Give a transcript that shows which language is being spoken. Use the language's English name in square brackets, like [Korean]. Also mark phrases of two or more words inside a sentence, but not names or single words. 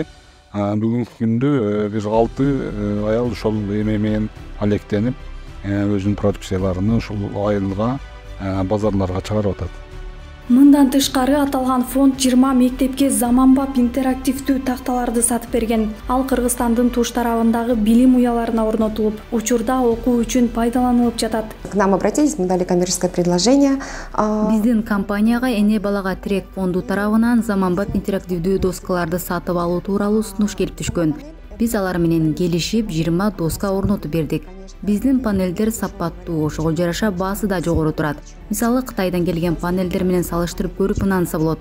[Kyrgyz] Бүгүнкү күндө бир 6 аял ошол эме менен алектенип, өзүнүн продукцияларын ушул айылга, базарларга чыгарып атат. Мындан тышкары аталган фонд 20 мектепке заманбап интерактивдүү такталарды сатып берген. Ал Кыргызстандын туш тарабындагы билим уяларына орнотулуп, учурда окуу үчүн пайдаланылып жатат. [Russian] К нам обратились, мы дали коммерческое предложение. [Kyrgyz] Биздин компанияга Эне балага тирек фонду тарабынан заманбап интерактивдүү доскаларды сатып алуу тууралуу сунуш келип түшкөн. Биз алар менен келишип 20 доска орнотуп бердик. Биздин панелдер сапаттуу, ошого жараша баасы да жогору турат. Мисалы Кытайдан келген панелдер менен салыштырып көрүп ынанса болот.